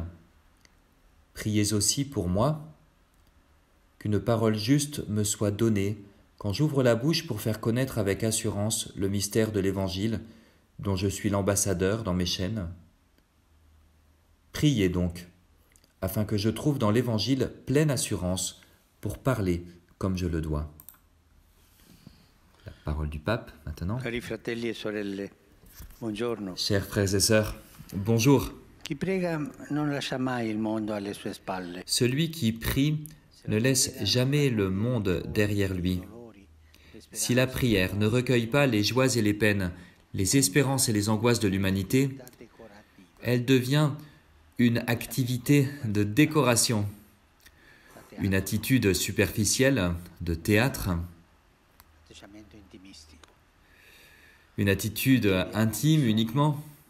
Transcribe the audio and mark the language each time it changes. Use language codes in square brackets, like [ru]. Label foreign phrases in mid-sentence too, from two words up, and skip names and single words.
[fr] Priez aussi pour moi, qu'une parole juste me soit donnée quand j'ouvre la bouche pour faire connaître avec assurance le mystère de l'Évangile dont je suis l'ambassadeur dans mes chaînes. Priez donc, afin que je trouve dans l'Évangile pleine assurance pour parler comme je le dois. La parole du pape maintenant. [it] Cari fratelli e sorelle, buongiorno. [fr] Chers frères et sœurs, bonjour. [it] Chi prega non lascia mai il mondo alle sue spalle. [fr] Celui qui prie ne laisse jamais le monde derrière lui. Si la prière ne recueille pas les joies et les peines, les espérances et les angoisses de l'humanité, elle devient une activité de décoration, une attitude superficielle de théâtre, une attitude intime uniquement.